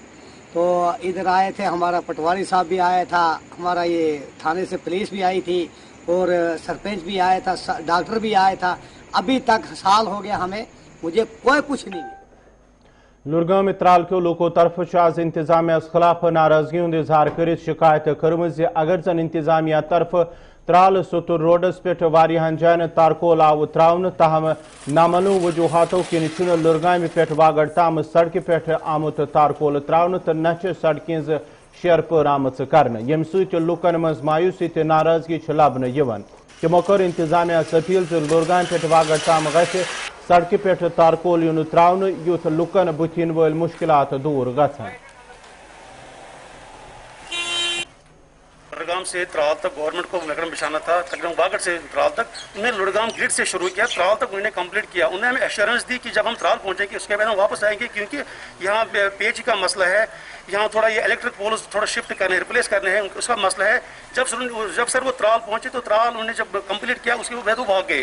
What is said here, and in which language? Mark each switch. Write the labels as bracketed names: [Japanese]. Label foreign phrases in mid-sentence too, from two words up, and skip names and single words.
[Hindi] तो इधर आए थे, हमारा पटवारी साहब भी आया था, हमारा ये थाने से पुलिस भी आई थी और सरपंच भी आया था, डॉक्टर भी आया था। अभी तक साल हो गया हमें, मुझे कोई कुछ नहीं। [Kashmiri] लुरगाम त्राल के लोगों तरफ आज इंतजामिया खिलाफ नाराजगी हूं इजहार कर शिकायत कर्म अगर जन इंतजामिया तरफ त्राल सुतुर रोडस पे वारियान जायन तारकोल आव त्रावन ताहम नामलू वजूहातों किन लुरगाम पे वागड़ ताम सड़क पे आमुत तारकोल त्रावन तो नच सड़कें शेरपुर आमच कर यम लुकन मज मायूसी तो नाराजगी लबन तमो कर इंतजामिया अपील लुरगाम पे वागड़ ताम ग सड़क पे तारकोल यून त्रावन युथ लुकन बुथिन वल मुश्किलात दूर गछन। [Hindi] लुड़गाम से त्राल तक गवर्नमेंट को मैग्डम बिछाना था, तकरीबन वागड़ से त्राल तक। उन्हें लुड़गाम ग्रिड से शुरू किया, त्राल तक उन्होंने कंप्लीट किया। उन्होंने हमें एश्योरेंस दी कि जब हम त्राल पहुंचेंगे उसके बाद हम वापस आएंगे, क्योंकि यहाँ पेज का मसला है, यहाँ थोड़ा ये [English] electric poles [Hindi] थोड़ा शिफ्ट करने हैं, रिप्लेस करने हैं, उसका मसला है। जब सर वो त्राल पहुंचे तो त्राल उन्होंने जब कंप्लीट किया उसके बाद वो भाग गए।